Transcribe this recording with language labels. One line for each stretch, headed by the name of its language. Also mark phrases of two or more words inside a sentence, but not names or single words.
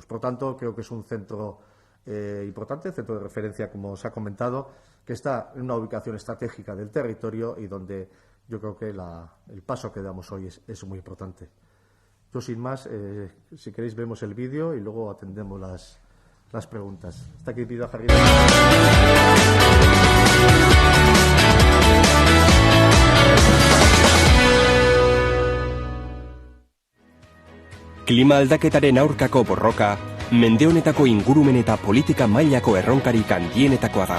Spanish: Por tanto, creo que es un centro importante, centro de referencia, como os ha comentado, que está en una ubicación estratégica del territorio y donde yo creo que el paso que damos hoy es muy importante. Yo, sin más, si queréis, vemos el vídeo y luego atendemos las preguntas. Está aquí pido a Jarri.
Basque: Klima aldaketaren aurkako borroka, mende honetako ingurumen eta politika mailako erronkarik handienetakoa da.